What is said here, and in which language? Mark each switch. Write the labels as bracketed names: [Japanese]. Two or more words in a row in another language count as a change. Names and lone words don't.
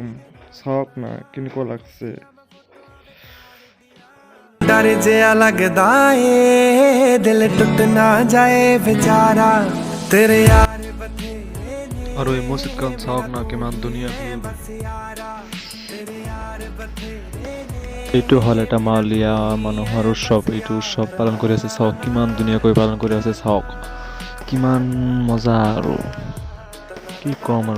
[Assamese] চাওক না কেনেকুৱা লাগছে। [Punjabi] ਡਰ ਜਿਆ ਲਗਦਾ ਏ ਦਿਲ ਟੁੱਟ ਨਾ ਜਾਏ ਬੇਚਾਰਾ ਤੇਰੇ ਯਾਰ ਬਥੇਰੇ ਨੇ [Assamese] আৰু এই মছজিদখন চাওক না কিমান ধুনীয়া। এইটো হ'ল এটা মালিয়া মানুহৰ উৎসৱ। এইটো উৎসৱ পালন কৰি আছে, চাওক কিমান ধুনীয়াকৈ পালন কৰি আছে। চাওক কিমান মজা আৰু কি ক'ম আৰু।